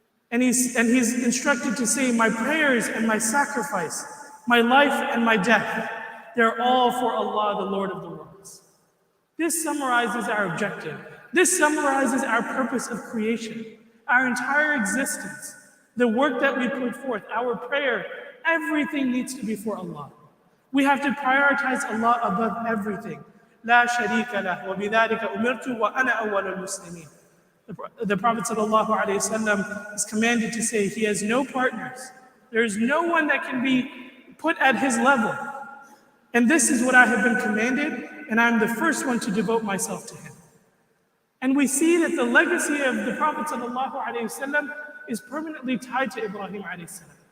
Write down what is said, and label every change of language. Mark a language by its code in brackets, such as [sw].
[en] And he's instructed to say, my prayers and my sacrifice, my life and my death, they're all for Allah, the Lord of the worlds. This summarizes our objective. This summarizes our purpose of creation, our entire existence, the work that we put forth, our prayer, everything needs to be for Allah. We have to prioritize Allah above everything. [ar] لا شريك له وبذلك أمرت وأنا أول المسلمين. [en] The Prophet ﷺ is commanded to say he has no partners. There is no one that can be put at his level. And this is what I have been commanded, and I'm the first one to devote myself to him. And we see that the legacy of the Prophet ﷺ is permanently tied to Ibrahim ﷺ.